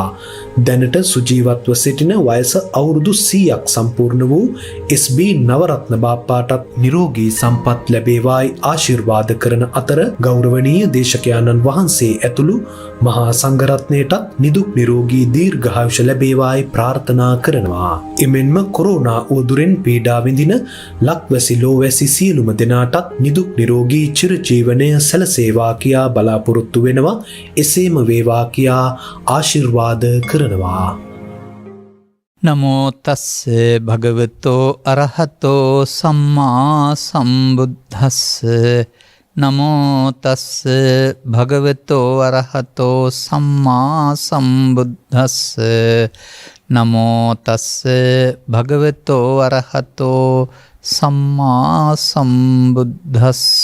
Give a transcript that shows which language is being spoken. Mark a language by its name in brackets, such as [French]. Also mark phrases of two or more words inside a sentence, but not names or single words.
[Sinhala] දැනට සුජීවත්ව සිටින වයස අවුරුදු 100ක් සම්පූර්ණ වූ SB නවරත්න බාප්පාටත් නිරෝගී සම්පත් ලැබේවායි ආශිර්වාද කරන අතර ගෞරවනීය දේශකයාණන් වහන්සේ ඇතුළු මහා සංඝරත්නයටත් නිදුක් නිරෝගී දීර්ඝායුෂ ලැබේවායි ප්‍රාර්ථනා කරනවා. එමෙන්ම කොරෝනා උවදුරෙන් පීඩා විඳින ලක්වැසි ලෝවැසි සියලුම දෙනාටත් නිදුක් නිරෝගී චිරජීවනය සැලසේවා කියා බලාපොරොත්තු වෙනවා. එසේම වේවා කියා ආශිර්වාද කරනවා. [Pali] නමෝ තස්ස භගවතෝ අරහතෝ සම්මා සම්බුද්දස්ස. නමෝ තස්ස භගවතෝ අරහතෝ සම්මා සම්බුද්දස්ස. නමෝ තස්ස භගවතෝ අරහතෝ සම්මා සම්බුද්දස්ස.